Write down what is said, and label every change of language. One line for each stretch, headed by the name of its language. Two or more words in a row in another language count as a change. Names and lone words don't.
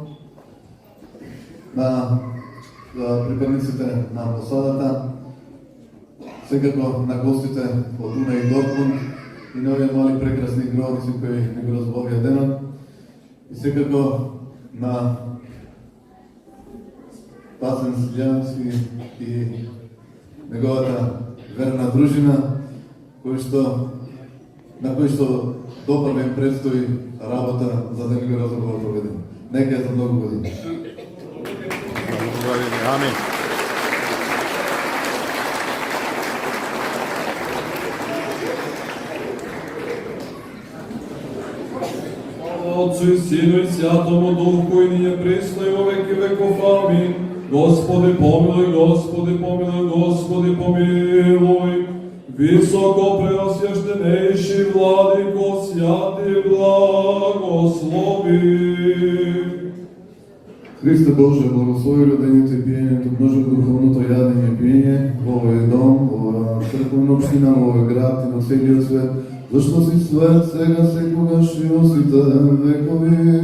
Macedonian: на припадниците на посадата, секако на гостите од Уна и Дортмунд и на овие мали прекрасни градоци кои не го разбавија денот, и секако на Пасен Силјански и неговата верна дружина, на кој што допрва им предстои работа за да ни го разрабува проведен. Нека е за многу години. Амин.
Church Slavic: Отцу и Сину и Святому Духу и није пресно и во веки веков. Амин.
Macedonian: Господи помилуј, Господи помилуј, Господи помилуј.
Church Slavic: Високо преосвященейший владико, святи благослови.
Macedonian: Христе Боже, благослови родените пиење, множи духовното јадење и пиење во овој дом, во оваа црквена општина, во овој град и на целиот свет, зашто си свет сега, секогаш и во сите векови.